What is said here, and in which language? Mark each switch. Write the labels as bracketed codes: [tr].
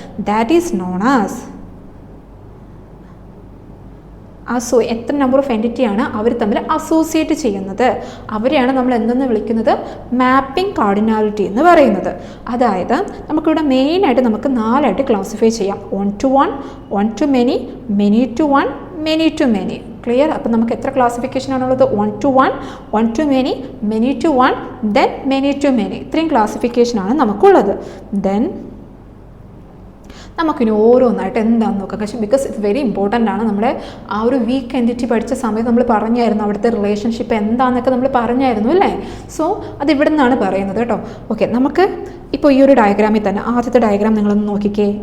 [en] that is known as [ml] എത്ര number of എൻറ്റിറ്റിയാണ് അവർ തമ്മിൽ associate ചെയ്യുന്നത്, അവരെയാണ് നമ്മൾ എന്തെന്ന് വിളിക്കുന്നത്? മാപ്പിംഗ് കാർഡിനാലിറ്റി എന്ന് പറയുന്നത്. അതായത് നമുക്കിവിടെ മെയിനായിട്ട് നമുക്ക് 4ആയിട്ട് ക്ലാസിഫൈ ചെയ്യാം. [en] 1 to 1, 1 to many, many to 1, many to many. Clear? [ml] അപ്പോൾ നമുക്ക് എത്ര ക്ലാസിഫിക്കേഷൻ ആണുള്ളത്? [en] 1 to 1, 1 to many, many to 1, then many to many. [ml] ഇത്രയും ക്ലാസിഫിക്കേഷനാണ് നമുക്കുള്ളത്. ദെൻ നമുക്കിനി ഓരോന്നായിട്ട് എന്താണെന്ന് നോക്കാം. പക്ഷേ [en] because it's very important [ml] ആണ്. നമ്മുടെ ആ ഒരു വീക്ക് എൻറ്റിറ്റി പഠിച്ച സമയത്ത് നമ്മൾ പറഞ്ഞായിരുന്നു അവിടുത്തെ റിലേഷൻഷിപ്പ് എന്താണെന്നൊക്കെ നമ്മൾ പറഞ്ഞായിരുന്നു അല്ലേ. സോ അത് ഇവിടെ നിന്നാണ് പറയുന്നത് കേട്ടോ. ഓക്കെ, നമുക്ക് ഇപ്പോൾ ഈ ഒരു ഡയഗ്രാമിൽ തന്നെ ആദ്യത്തെ ഡയഗ്രാം നിങ്ങളൊന്ന് നോക്കിക്കേ.